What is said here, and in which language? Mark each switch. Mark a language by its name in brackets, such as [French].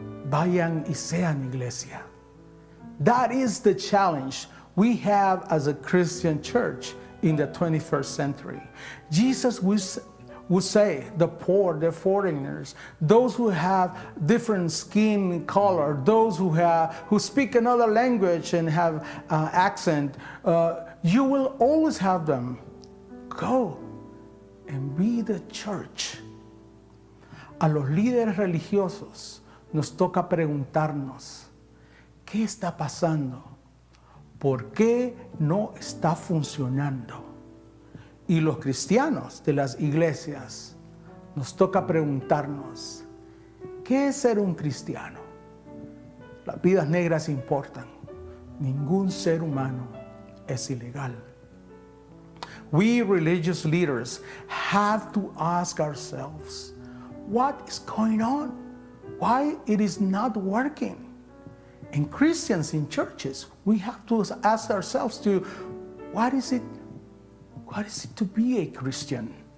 [Spanish] Vayan y sean iglesia. [English] That is the challenge we have as a Christian church in the 21st century. Jesus would say the poor, the foreigners, those who have different skin color, those who speak another language and have accent, you will always have them. Go and be the church. [Spanish] A los líderes religiosos nos toca preguntarnos: ¿qué está pasando? ¿Por qué no está funcionando? Y los cristianos de las iglesias nos toca preguntarnos, ¿qué es ser un cristiano? Las vidas negras importan. Ningún ser humano es ilegal. [English] We religious leaders have to ask ourselves, what is going on? Why it is not working? And Christians in churches, we have to ask ourselves what is it to be a Christian?